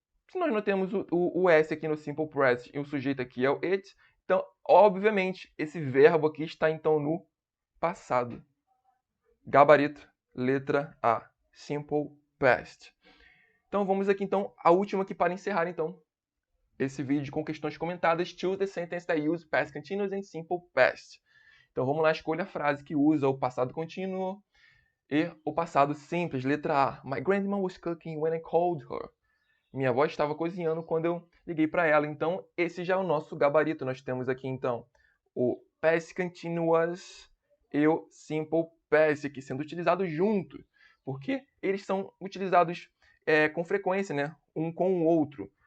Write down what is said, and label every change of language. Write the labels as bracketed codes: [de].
[pt] Se nós não temos o S aqui no simple present e o sujeito aqui é o it, então, obviamente, esse verbo aqui está então no passado. Gabarito, letra A, simple past. Então, vamos aqui então a última aqui para encerrar então esse vídeo com questões comentadas. [en] Choose the sentence that use past continuous and simple past. [pt] Então vamos lá, escolha a frase que usa o passado contínuo e o passado simples. Letra A. [en] My grandma was cooking when I called her. [pt] Minha avó estava cozinhando quando eu liguei para ela. Então esse já é o nosso gabarito. Nós temos aqui então o past continuous e o simple past aqui sendo utilizados juntos, porque eles são utilizados com frequência, né? Um com o outro.